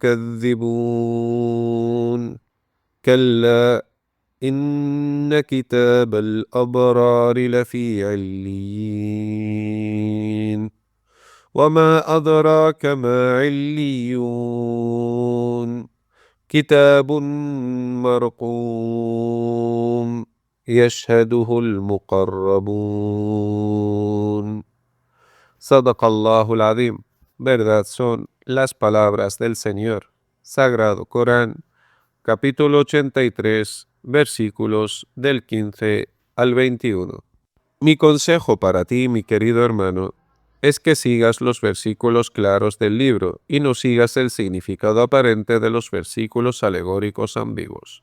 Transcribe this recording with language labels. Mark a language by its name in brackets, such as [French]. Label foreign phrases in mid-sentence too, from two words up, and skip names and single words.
[Arabic] تكذبون كلا إن كتاب الأبرار لفي عليين وما أدراك ما عليون كتاب مرقوم يشهده المقربون. صدق الله العظيم. [Spanish] Verdad son las palabras del Señor. Sagrado Corán, capítulo 83, versículos del 15 al 21. Mi consejo para ti, mi querido hermano, es que sigas los versículos claros del libro y no sigas el significado aparente de los versículos alegóricos ambiguos.